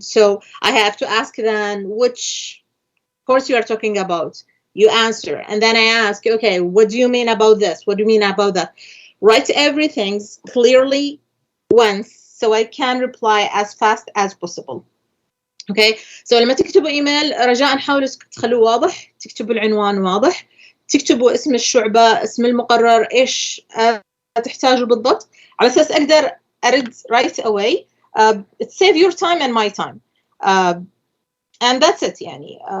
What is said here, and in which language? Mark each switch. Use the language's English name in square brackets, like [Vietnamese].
[English] So I have to ask then which course you are talking about. You answer, and then I ask, okay, what do you mean about this? What do you mean about that? Write everything clearly once so I can reply as fast as possible. [Arabic] Okay, so لما تكتبوا ايميل رجاء حاولوا تخلوه واضح، تكتبوا العنوان واضح، تكتبوا اسم الشعبة، اسم المقرر، إيش تحتاجوا بالضبط، على أساس أقدر أرد [English] right away. It save your time and my time. And that's it يعني.